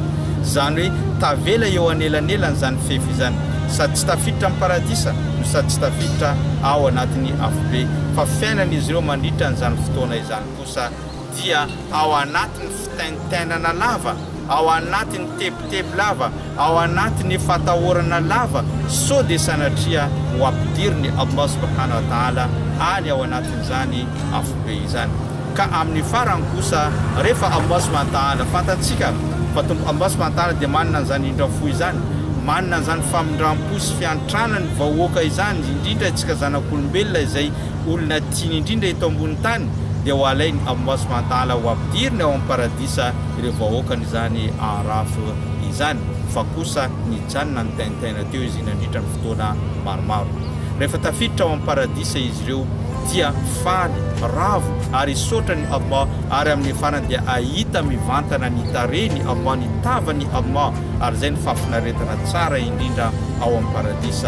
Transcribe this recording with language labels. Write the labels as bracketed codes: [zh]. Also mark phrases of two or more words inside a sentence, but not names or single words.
[mg] Zany hoe tavela eo anelanelan zany fefy zany, sady tsy tafiditra amin'ny paradisa no sady tsy tafiditra ao anatin'ny afobe, fa fiainan'izy ireo mandritra n'izany fotoana izany kosa dia ao anatin'ny fitaintainana lava, ao anatin'ny tebotebo lava, ao anatin'ny fatahorana lava, so dia sanatria ho ampidiriny [ar] الله سبحانه وتعالى [mg] any ao anatin'izany afobe izany. Ka amin'ny farany kosa rehefa [ar] الله سبحانه وتعالى [mg] fantatsika fa [ar] الله سبحانه وتعالى [mg] dia manana an'izany indrafo izany, manana an'izany famindram-po sy fiantranany vahoaka izany, indrindra itsika zanak'olombelona izay olona tiany indrindra eto ambony tany, dia ho alainy [ar] الله سبحانه وتعالى [mg] ho ampidiriny ao amin'ny paradisa ireo vahoakany izany arafo izany. Fa kosa nijanona ny taintaina teo izy nandritra ny fotoana maromaro. Rehefa tafiditra ao amin'ny paradisa izy ireo dia faly, ravo ary sotrany Allah, ary amin'ny farany dia ahita mivantana ny tareny Allah, ny tavany Allah, ary zay ny fafinaretana tsara indrindra ao amin'ny paradisa.